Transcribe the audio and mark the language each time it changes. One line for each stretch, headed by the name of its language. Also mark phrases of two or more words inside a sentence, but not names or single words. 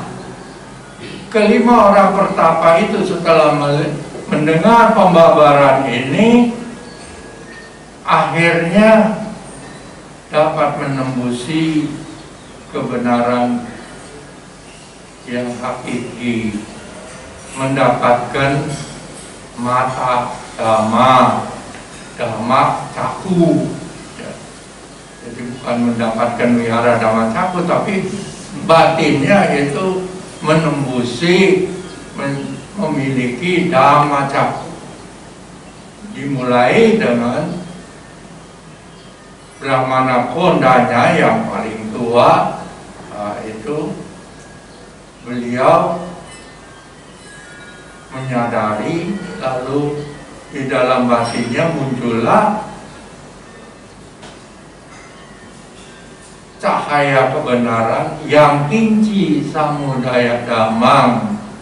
Indonesian: Kelima orang pertapa itu setelah mendengar pembabaran ini, akhirnya dapat menembusi kebenaran yang hakiki, mendapatkan mata dhamma,
Pali: dhamma caku.
Indonesian: Ya. Jadi bukan mendapatkan wihara
Pali: dhamma caku,
Indonesian: tapi batinnya itu menembusi, memiliki dhamma caku. Dimulai dengan Brahmana Kondanya yang paling tua, itu beliau menyadari, lalu di dalam batinnya muncullah cahaya kebenaran yang
Pali: kinci samudaya damang.